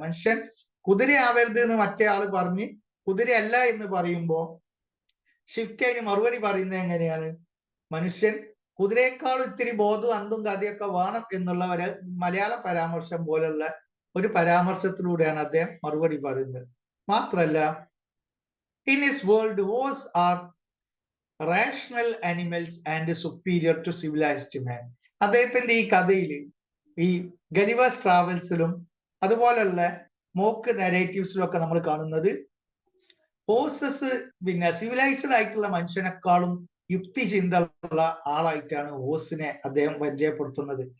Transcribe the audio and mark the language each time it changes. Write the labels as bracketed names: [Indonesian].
[Malayalam] മനുഷ്യൻ കുതിരയാവരുത് എന്ന് മറ്റേ ആള് പറഞ്ഞ് കുതിരയല്ല എന്ന് പറയുമ്പോ സ്വിഫ്റ്റ് അതിന് മറുപടി പറയുന്നത് എങ്ങനെയാണ്? മനുഷ്യൻ കുതിരയെക്കാളും ഇത്തിരി ബോധവും അന്തും കഥയൊക്കെ വേണം എന്നുള്ള ഒരു മലയാള പരാമർശം പോലുള്ള ഒരു പരാമർശത്തിലൂടെയാണ് അദ്ദേഹം മറുപടി പറയുന്നത്. മാത്രല്ല, [English] in his world, horses are rational animals and superior to civilized man. [Malayalam] അദ്ദേഹത്തിന്റെ ഈ കഥയിൽ, ഈ ഗലിവേഴ്സ് ട്രാവൽസിലും അതുപോലുള്ള മോക്ക് നരേറ്റീവ്സിലും ഒക്കെ നമ്മൾ കാണുന്നത് ഹോഴ്സസ് സിവിലൈസ്ഡ് ആയിട്ടുള്ള മനുഷ്യനേക്കാളും യുക്തി ചിന്തയുള്ള ആളായിട്ടാണ് ഹോഴ്സിനെ അദ്ദേഹം പരിചയപ്പെടുത്തുന്നത്.